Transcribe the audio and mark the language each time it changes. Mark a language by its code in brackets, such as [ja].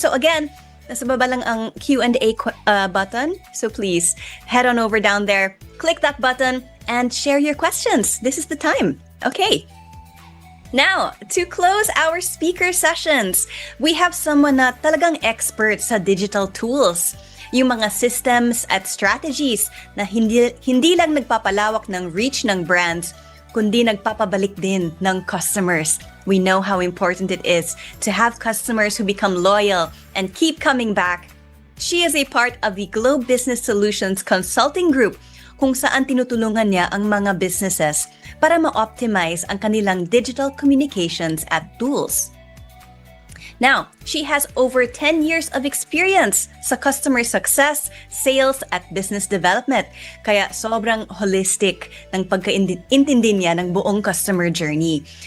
[tl] So again, nasa baba lang ang Q&A button. [en] So please head on over down there, click that button and share your questions. This is the time. Okay. Now, to close our speaker sessions, we have someone na talagang expert sa digital tools. [tl] Yung mga systems at strategies na hindi lang nagpapalawak ng reach ng brands, kundi nagpapabalik din ng customers. [en] We know how important it is to have customers who become loyal and keep coming back. She is a part of the Globe Business Solutions Consulting Group, [tl] kung saan tinutulungan niya ang mga businesses para ma-optimize ang kanilang digital communications at tools. [en] Now, she has over 10 years of experience sa customer success, sales, at business development. [tl] Kaya sobrang holistic ng pagkaintindi niya ng buong customer journey.